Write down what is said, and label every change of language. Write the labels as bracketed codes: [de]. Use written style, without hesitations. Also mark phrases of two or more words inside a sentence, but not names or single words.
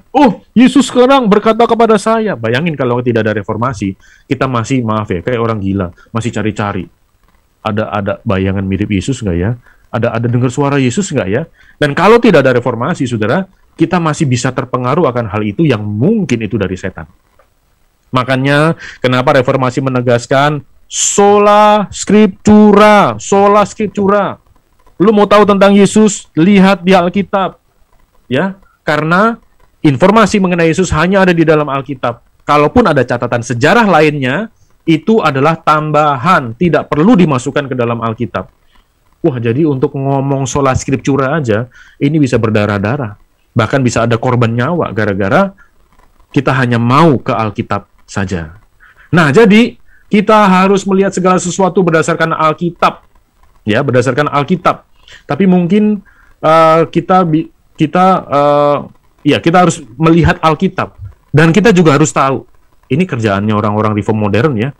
[id] Oh, Yesus sekarang berkata kepada saya. Bayangin kalau tidak ada reformasi, kita masih, maaf ya, kayak orang gila, masih cari-cari. Ada bayangan mirip Yesus nggak ya? Ada dengar suara Yesus nggak ya? Dan kalau tidak ada reformasi, saudara, kita masih bisa terpengaruh akan hal itu yang mungkin itu dari setan. Makanya, kenapa reformasi menegaskan [la] sola scriptura, sola scriptura. [id] Lu mau tahu tentang Yesus? Lihat di Alkitab. Ya, karena informasi mengenai Yesus hanya ada di dalam Alkitab. Kalaupun ada catatan sejarah lainnya, itu adalah tambahan, tidak perlu dimasukkan ke dalam Alkitab. Wah, jadi untuk ngomong [la] sola scriptura [id] aja, ini bisa berdarah-darah. Bahkan bisa ada korban nyawa gara-gara kita hanya mau ke Alkitab saja. Nah, jadi kita harus melihat segala sesuatu berdasarkan Alkitab. Ya, berdasarkan Alkitab. Tapi mungkin kita harus melihat Alkitab, dan kita juga harus tahu ini kerjaannya orang-orang reform modern ya.